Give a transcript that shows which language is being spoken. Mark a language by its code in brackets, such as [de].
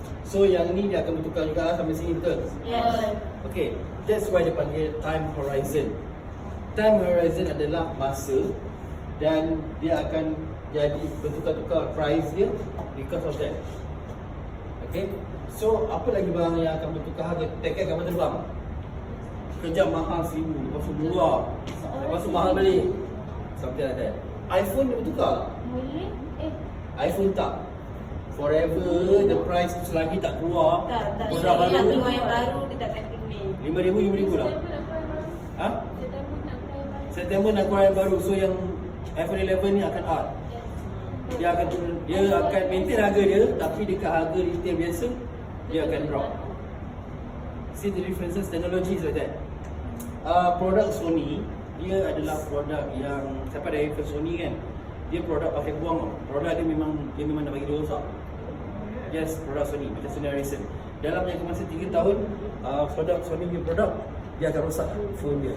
[ms] So yang ni dia akan bertukar juga sampai sini, betul? [en] Yes. Okay, that's why [ms] dia panggil [en] time horizon. [ms] Time horizon adalah masa dan dia akan jadi bertukar-tukar price dia [en] because of that. [ms] Okay, so apa lagi barang yang akan bertukar harga? Tiket kapal terbang kejap mahal RM1,000, lepas tu murah, lepas tu mahal balik, [en] something like that. [ms] iPhone dia bertukar. Boleh? iPhone tak. [en] Forever the price [ms] tu selagi tak keluar Tak produk baru, keluar yang baru dia takkan tulis. RM5,000 lah. Ha? September nak keluar yang baru. So yang iPhone 11 ni akan out. Dia akan turun, dia akan maintain harga dia, tapi dekat harga retail biasa dia akan drop. [en] See the differences, technology is like that. [ms] Produk Sony dia adalah produk yang siapa ada handphone Sony kan, dia produk pakai buang tau. Produk dia memang nak bagi dia rosak. Yes, produk Sony macam Sony Ericsson. Dalam jangka masa 3 tahun produk Sony punya produk dia akan rosak phone dia.